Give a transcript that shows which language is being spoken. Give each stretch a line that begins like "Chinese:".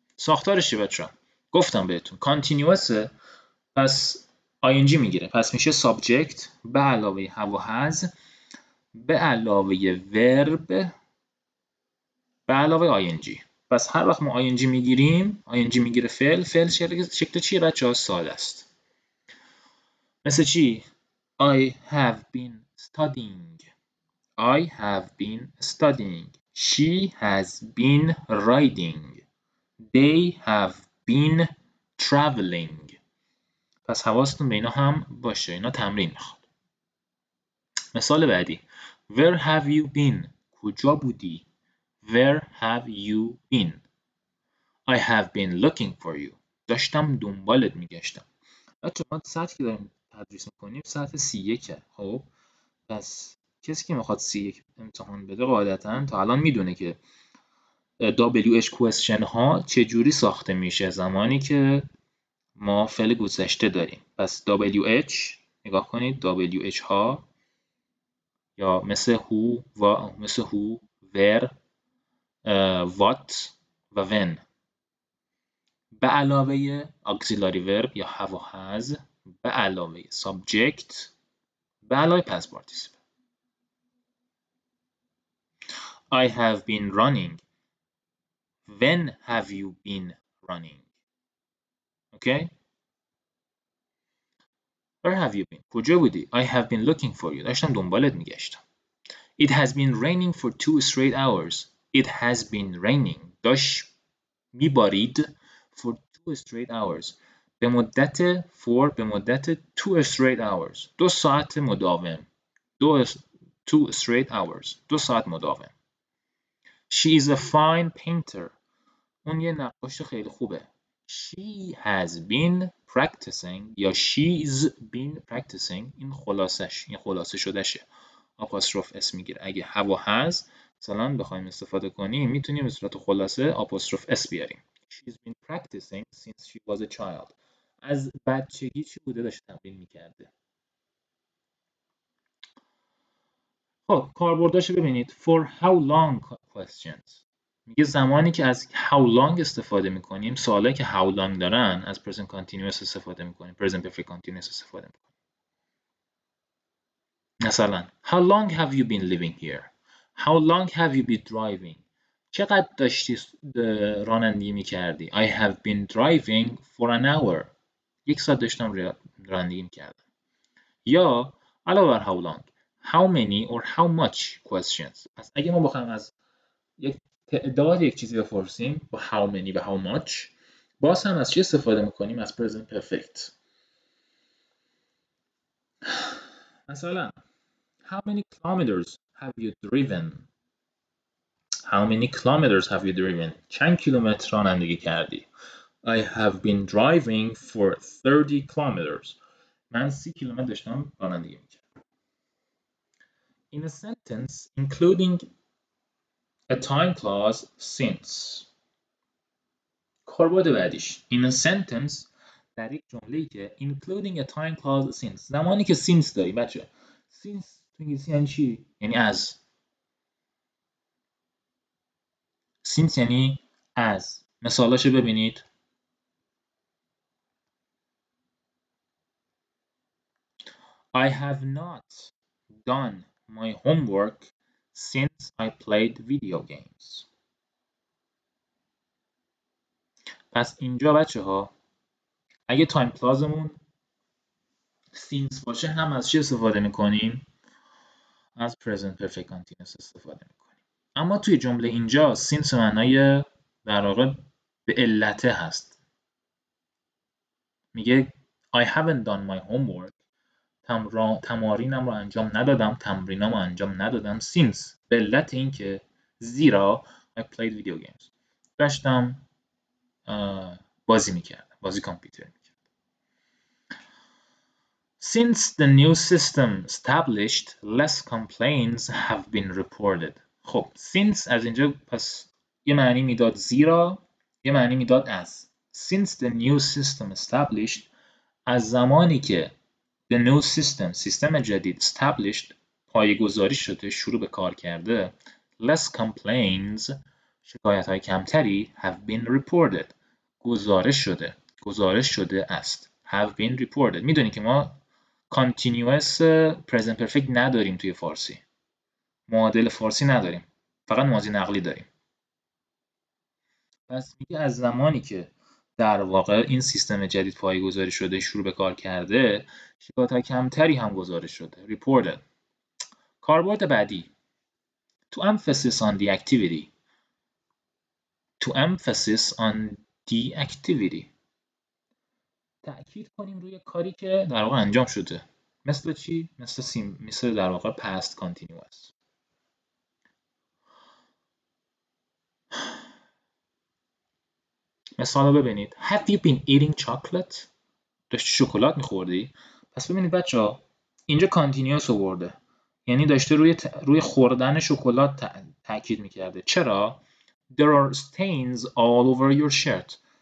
Persian: ساختارش چیه بچه‌ها؟ گفتم بهتون continuous، پس ing میگیره، پس میشه subject به علاوه have و has به علاوه verb به علاوه ing. پس هر وقت ما ing میگیریم، ing میگیره فعل شکل چیه بچه‌ها؟ ساده است. مثل چی؟
English: I have been studying. I have been studying. She has been riding. They have been traveling.
Persian: پس حواستون به اینا هم باشه، اینا تمرین میخواد. مثال بعدی.
English: Where have you been?
Persian: کجا بودی؟
English: Where have you been? I have been looking for you.
Persian: داشتم دنبالت میگشتم. بچه ما سطحی که داریم تدریس میکنیم سطح C1. خب پس کسی که میخواد C1 امتحان بده قاعدتا تا الان میدونه که WH question ها چجوری ساخته میشه زمانی که ما فعل گذشته داریم. پس WH نگاه کنید، WH ها یا مثل who, where, what و when به علاوه auxiliary verb یا have و has به علاوه subject به علاوه past participle.
English: I have been running. When have you been running? Okay? Where have you been?
Persian: کجا بودی؟
English: I have been looking for you.
Persian: داشتم دنبالت میگشتم.
English: It has been raining for 2 straight hours. It has been raining.
Persian: داشت میبارید
English: for 2 straight hours.
Persian: به مدت
English: 2 straight hours.
Persian: 2 ساعت مداوم.
English: 2 straight hours.
Persian: 2 ساعت مداوم.
English: She is a fine painter.
Persian: اون یه نقاش خیلی خوبه.
English: She has been practicing یا she's been practicing.
Persian: این خلاصه شدهشه. آپوستروف اس میگیره. اگه have و has مثلا بخوایم استفاده کنیم میتونیم به صورت خلاصه آپوستروف اس بیاریم.
English: She's been practicing since she was a child.
Persian: از بچگی چی بوده داشته تمرین میکرده. خب کاربرداشو ببینید.
English: For how long questions.
Persian: میگه زمانی که از how long استفاده میکنیم، سوالایی که how long دارن از present continuous استفاده میکنیم، present perfect continuous استفاده میکنیم.
English: مثلا how long have you been living here? How long have you been driving?
Persian: چقدر داشتی رانندگی میکردی؟
English: I have been driving for an hour.
Persian: 1 ساعت داشتم رانندگی میکردم. یا علاوه بر
English: how long how many or how much questions.
Persian: پس اگه ما بخوایم از یک تعداد یک چیزی بپرسیم با how many و how much، باز هم از چی استفاده میکنیم؟ از present perfect.
English: مثلا how many kilometers have you driven? How many kilometers have you driven?
Persian: چند کیلومتر رانندگی کردی؟
English: I have been driving for 30 kilometers.
Persian: من 30 کیلومتر داشتم رانندگی میکردم.
English: in a sentence including a time clause since.
Persian: کاربرد بعدیش
English: in a sentence
Persian: در یک جمله‌ای که
English: including a time clause since،
Persian: زمانی که since داری بچه. since تو انگلیسی یعنی چی؟ یعنی از. since یعنی از. مثالاشو ببینید.
English: I have not done my homework since I played video games.
Persian: پس اینجا بچه ها اگه تایم کلازمون since باشه هم از چی استفاده میکنیم؟ از present perfect continuous استفاده میکنیم. اما توی جمله اینجا since معنای در واقع به علته هست. میگه
English: I haven't done my homework،
Persian: تمارینم رو انجام ندادم، تمرینامو انجام ندادم since به علت این که زیرا
English: I played video games،
Persian: داشتم بازی میکردم، بازی کامپیوتر میکردم.
English: Since the new system established, less complaints have been reported.
Persian: خب since از اینجا پس یه معنی میداد زیرا، یه معنی میداد از.
English: Since the new system established،
Persian: از زمانی که the new system، سیستم جدید established، پایه‌گذاری شده، شروع به کار کرده،
English: less complaints،
Persian: شکایت های کمتری
English: have been reported،
Persian: گزارش شده است.
English: have been reported.
Persian: میدونی که ما continuous present perfect نداریم توی فارسی، معادل فارسی نداریم، فقط ماضی نقلی داریم. پس میگه از زمانی که در واقع این سیستم جدید پایه‌گذاری شده، شروع به کار کرده، شکایت‌های کمتری هم گزارش شده.
English: reported.
Persian: کاربرد بعدی
English: to emphasis on the activity. to emphasis on the activity.
Persian: تأکید کنیم روی کاری که در واقع انجام شده. مثل چی؟ مثل در واقع past continuous. مثال رو ببینید.
English: Have you been eating chocolate؟
Persian: داشتی شکلات میخوردی؟ پس ببینید بچه ها اینجا continuous آورده، یعنی داشته روی خوردن شکلات تاکید میکرده. چرا؟
English: There are stains all over your shirt.